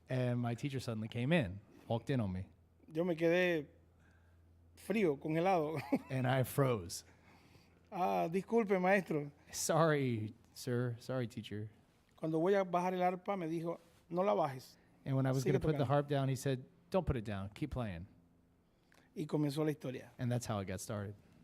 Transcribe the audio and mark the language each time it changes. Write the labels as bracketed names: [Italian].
[English] and my teacher suddenly came in, walked in on me, [Spanish] Yo me quedé frío, congelado. [English] and I froze. [Spanish] Disculpe, maestro. [English] Sorry, sir. Sorry, teacher. [Spanish] Cuando voy a bajar el arpa me dijo, no la bajes. [English] And when I was going to [Spanish] Sigue [English] put the [Spanish] tocando. [English] harp down, he said, don't put it down. Keep playing. [Spanish] Y comenzó la historia. [English] And that's how it got started.